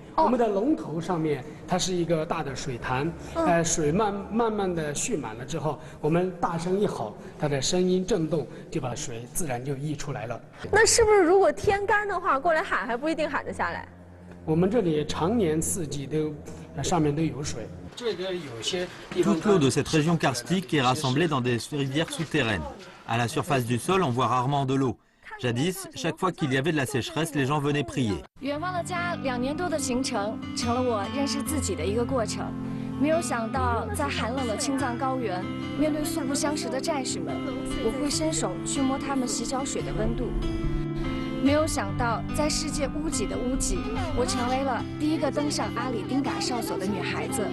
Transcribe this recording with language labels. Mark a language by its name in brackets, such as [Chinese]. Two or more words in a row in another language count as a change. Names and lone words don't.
[Chinese] 我们的龙头上面它是一个大的水潭，水慢慢的蓄满了之后，我们大声一吼，它的声音震动，就把水自然就溢出来了。那是不是如果天干的话，过来喊还不一定喊得下来？我们这里常年四季都上面都有水。这个有些地方 [French] Toute l'eau de cette région karstique est rassemblée dans des rivières souterraines. À la surface du sol, on voit rarement de l'eau. Jadis, chaque fois qu'il y avait de la sécheresse, les gens venaient prier. [Chinese] 远方的家2年多的行程，成了我认识自己的一个过程。没有想到，在寒冷的青藏高原，面对素不相识的战士们，我会伸手去摸他们洗脚水的温度。没有想到，在世界屋脊的屋脊，我成为了第一个登上阿里丁嘎哨所的女孩子。